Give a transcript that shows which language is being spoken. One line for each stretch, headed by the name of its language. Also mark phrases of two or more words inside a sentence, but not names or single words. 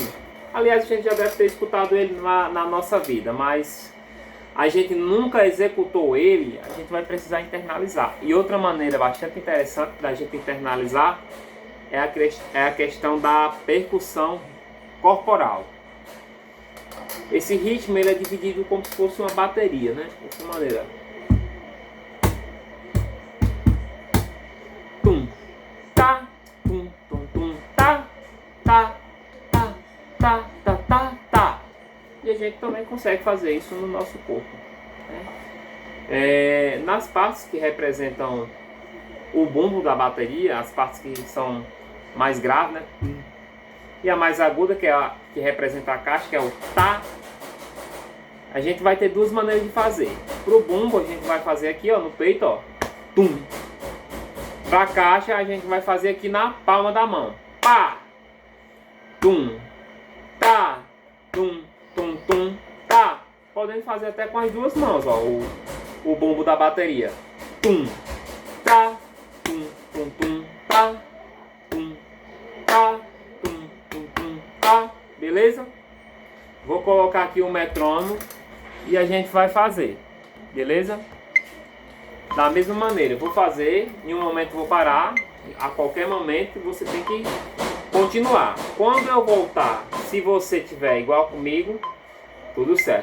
Portuguese: Aliás, a gente já deve ter escutado ele na nossa vida, mas a gente nunca executou ele, a gente vai precisar internalizar. E outra maneira bastante interessante da gente internalizar é a questão da percussão corporal. Esse ritmo ele é dividido como se fosse uma bateria, né? Dessa maneira. Tum, tá, tum, tum, tum, tá, tá, tá, tá, tá, tá, tá. E a gente também consegue fazer isso no nosso corpo, né? Nas partes que representam o bumbo da bateria, as partes que são mais graves, né? E a mais aguda, que é a que representa a caixa, que é o tá. A gente vai ter duas maneiras de fazer. Pro bumbo a gente vai fazer aqui, ó, no peito, ó, tum. Pra caixa a gente vai fazer aqui na palma da mão, pá, tum, tá, tum, tum, tum, tá. Podemos fazer até com as duas mãos, ó, o bumbo da bateria, tum, tá, tum, tum, tum, tá, tum, tá, tum, tum, tum, tá. Beleza? Vou colocar aqui o metrônomo e a gente vai fazer, beleza? Da mesma maneira, eu vou fazer, em um momento eu vou parar, a qualquer momento você tem que continuar. Quando eu voltar, se você tiver igual comigo, tudo certo.